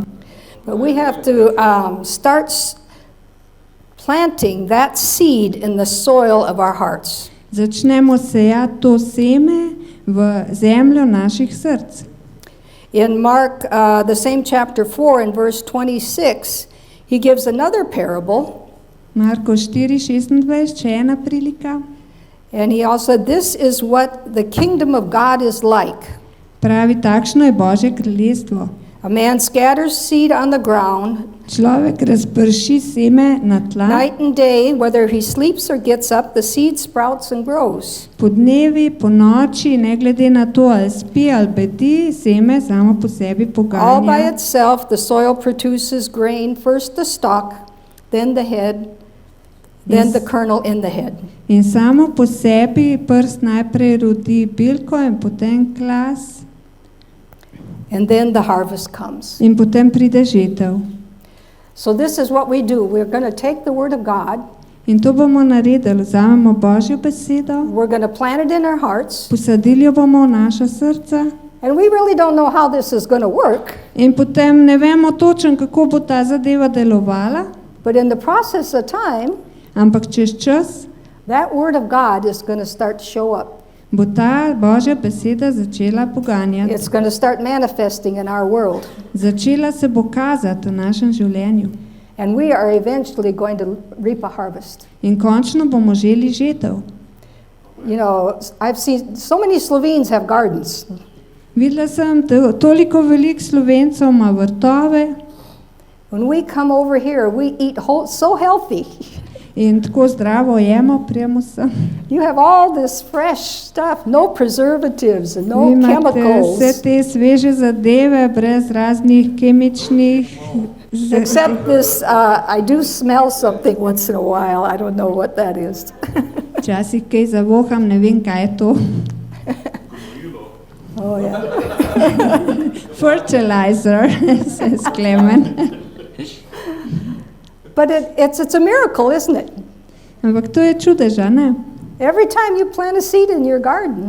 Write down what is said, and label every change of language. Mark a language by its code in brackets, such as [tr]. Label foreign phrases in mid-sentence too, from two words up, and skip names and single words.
[en] But we have to start planting that seed in the soil of our hearts. [sl] Začnemo sejati to seme v zemljo naših src. [en] In Mark, the same chapter 4 and verse 26, he gives another parable. [sl] Marko 4:26, še ena prilika. [en] And he also said, this is what the kingdom of God is like. [sl] Pravi, takšno je Božje kraljestvo. [en] A man scatters seed on the ground, [sl] Človek razprši seme na tla, [en] night and day, whether he sleeps or gets up, the seed sprouts and grows. [sl] po dnevi, po noči, ne glede na to, ali spi ali bedi, seme samo po sebi [en] All by [sl] poganja. [en] itself, the soil produces grain, first the stalk, then the head, then the kernel in the head. [sl] In samo po sebi prst najprej rodi bilko in potem klas [en] And then the harvest comes. [sl] in potem pride žetev. [en] So this is what we do. We're going to take the word of God, [sl] In to bomo naredili, vzamemo Božjo besedo, [en] we're going to plant it in our hearts, [sl] posadili jo bomo v naša srca [en] and we really don't know how this is going to work, [sl] in potem ne vemo točno, kako bo ta zadeva delovala, [en] but in the process of time, [sl] ampak čez čas [en] that word of God is going to start to show up. [sl] bo ta Božja beseda začela poganjati. [en] It's going to start manifesting in our world, [sl] Začela se bo kazati v našem življenju. [en] and we are eventually going to reap a harvest. [sl] In končno bomo želi žetev. [en] You know, I've seen so many Slovenes have gardens. [sl] Videla sem, da toliko velik Slovencev ima vrtove [en] When we come over here, we eat so healthy. [sl] in tako zdravo jemo, prijemo sem. [en] You have all this fresh stuff, no preservatives and [sl] Vi [en] no [sl] imate [en] chemicals. [sl] vse te sveže zadeve, brez raznih kemičnih. [en] Except this, I do smell something once in a while. I don't know what that is. [sl] Včasih kaj zavoham, ne vem, kaj je to. [en] Oh, yeah. Fertilizer, says Clement. But it's a miracle, isn't it? [sl] Ampak to je čudež, a ne? [en] Every time you plant a seed in your garden,